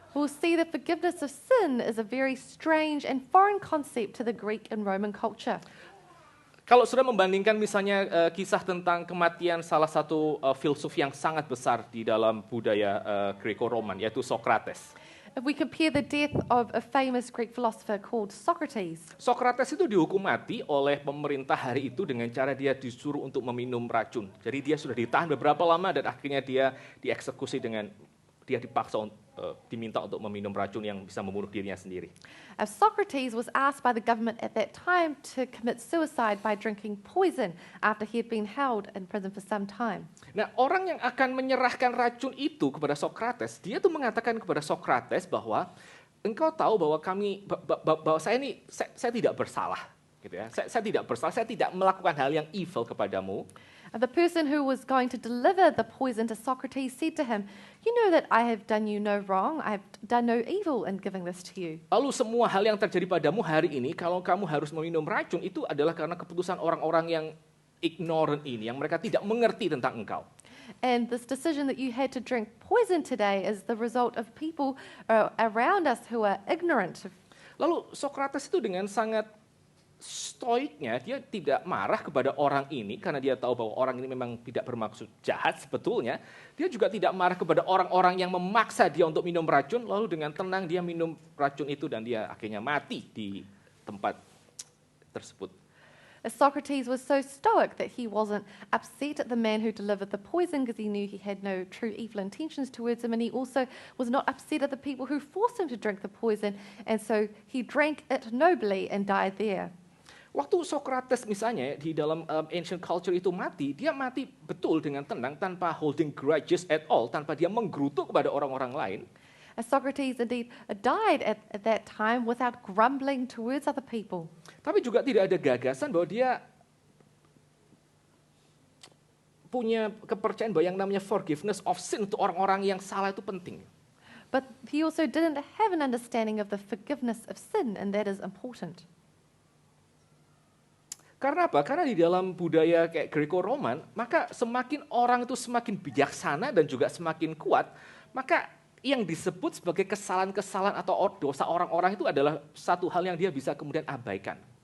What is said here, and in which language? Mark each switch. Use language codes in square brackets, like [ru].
[en] We'll see that forgiveness of sin is a very strange and foreign concept to the Greek and Roman culture. [id] Kalau sudah membandingkan misalnya kisah tentang kematian salah satu filsuf yang sangat besar di dalam budaya Greco-Roman, yaitu Socrates. [en] If we compare the death of a famous Greek philosopher called Socrates, [id] Socrates itu dihukum mati oleh pemerintah hari itu dengan cara dia disuruh untuk meminum racun. Jadi dia sudah ditahan beberapa lama dan akhirnya dia dieksekusi dengan dia dipaksa diminta untuk meminum racun yang bisa membunuh dirinya sendiri. [en] Socrates was asked by the government at that time to commit suicide by drinking poison after he had been held in prison for some time. [id] Nah, orang yang akan menyerahkan racun itu kepada Socrates, dia tuh mengatakan kepada Socrates bahwa engkau tahu bahwa bahwa saya tidak bersalah, gitu ya. Saya tidak bersalah, saya tidak melakukan hal yang evil kepadamu. [en] The person who was going to deliver the poison to Socrates said to him, "You know that I have done you no wrong. I have done no evil in giving this to you." [id] Lalu semua hal yang terjadi padamu hari ini, kalau kamu harus meminum racun, itu adalah karena keputusan orang-orang yang ignorant ini, yang mereka tidak mengerti tentang engkau. [en] And this decision that you had to drink poison today is the result of people around us who are ignorant. [id] Lalu Socrates itu dengan sangat stoiknya, dia tidak marah kepada orang ini karena dia tahu bahwa orang ini memang tidak bermaksud jahat sebetulnya. Dia juga tidak marah kepada orang-orang yang memaksa dia untuk minum racun, lalu dengan tenang dia minum racun itu dan dia akhirnya mati di tempat tersebut. [en] Socrates was so stoic that he wasn't upset at the man who delivered the poison because he knew he had no true evil intentions towards him, and he also was not upset at the people who forced him to drink the poison, and so he drank it nobly and died there. [id] Waktu Socrates misalnya di dalam [en] ancient culture [id] itu mati, dia mati betul dengan tenang tanpa [en] holding grudges at all, [id] tanpa dia menggerutu kepada orang-orang lain. [en] Socrates indeed died at that time without grumbling towards other people. [id] Tapi juga tidak ada gagasan bahwa dia punya kepercayaan bahwa yang namanya [en] forgiveness of sin [id] untuk orang-orang yang salah itu penting. [en] But he also didn't have an understanding of the forgiveness of sin, and that is important. [id] Karena apa? Karena di dalam budaya kayak Greco-Roman, maka semakin orang itu semakin bijaksana dan juga semakin kuat, maka yang disebut sebagai kesalahan-kesalahan atau dosa orang-orang itu adalah satu hal yang dia bisa kemudian abaikan.